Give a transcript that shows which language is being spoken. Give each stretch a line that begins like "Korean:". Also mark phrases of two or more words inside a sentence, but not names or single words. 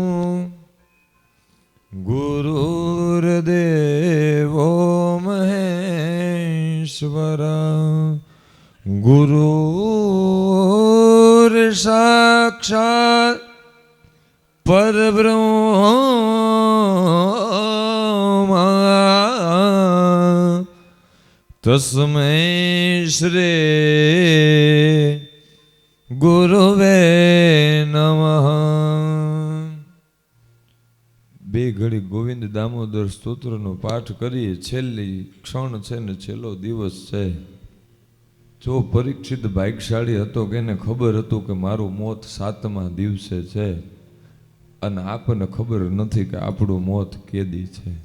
Sanskrit: गुरुर् देवो महेश्वरः गुरुः साक्षात् परब्रह्म तस्मै श्री गुरवे नमः.
Gujarati: બે ઘડી ગોવિંદ દામોદર સ્તોત્રનો પાઠ કરીએ. છેલ્લી ક્ષણ છે ને છેલ્લો દિવસ છે. જો પરીક્ષિત ભાગ્યશાળી હતો કે એને ખબર હતું કે મારું મોત 7મા દિવસે છે અને આપણને ખબર નથી કે આપણું મોત કેદી છે.